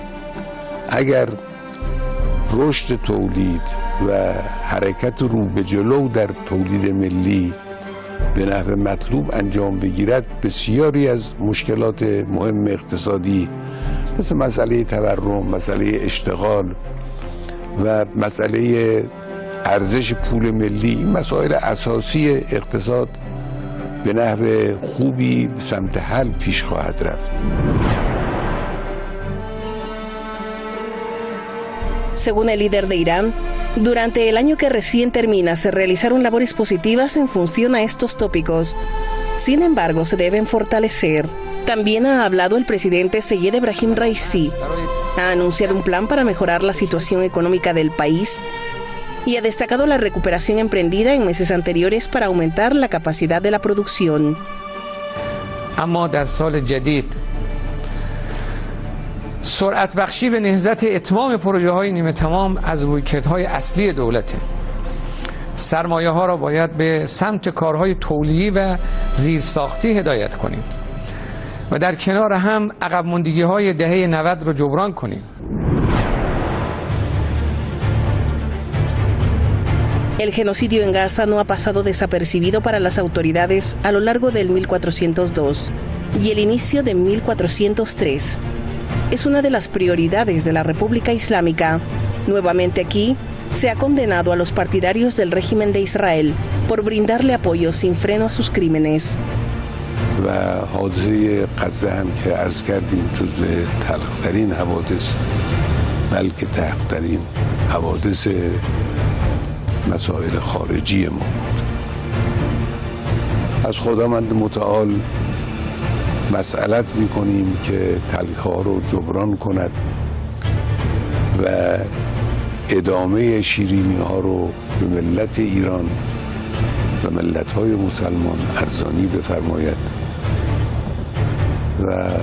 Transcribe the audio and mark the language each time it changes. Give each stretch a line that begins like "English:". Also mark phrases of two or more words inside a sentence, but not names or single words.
Persian: اگر رشد تولید و حرکت رو به جلو در تولید ملی به نحو مطلوب انجام بگیرد، بسیاری از مشکلات مهم اقتصادی مثل مسئله تورم، مسئله اشتغال و مسئله ارزش پول ملی، این مسائل اساسی اقتصاد به نحو خوبی سمت حل پیش خواهد رفت.
Spanish: Según el líder de Irán, durante el año que recién termina se realizaron labores positivas en función a estos tópicos. Sin embargo, se deben fortalecer. También ha hablado el presidente Seyed Ebrahim Raisi. Ha anunciado un plan para mejorar la situación económica del país y ha destacado la recuperación emprendida en meses anteriores para aumentar la capacidad de la producción.
Persian: سرعت بخشی به نهضت اتمام پروژه های نیمه تمام از رویکردهای اصلی دولته. سرمایه ها را باید به سمت کارهای تولیدی و زیرساختی هدایت کنیم و در کنار هم عقب ماندگی های دهه 90 را جبران کنیم.
Spanish: El genocidio en Gaza no ha pasado desapercibido para las autoridades a lo largo del 1402 y el inicio de 1403. Es una de las prioridades de la República Islámica. Nuevamente aquí, se ha condenado a los partidarios del régimen de Israel por brindarle apoyo sin freno a sus crímenes.
Persian: و حادثه غزه هم که عرض کردیم جزو تلخترین حوادث بلکه تلخترین حوادث مسائل خارجی ما بود. از خداوند متعال مسئلت میکنیم که تلخی‌ها رو جبران کند و ادامه شیرینی‌ها رو به ملت ایران و ملت‌های مسلمان ارزانی بفرماید و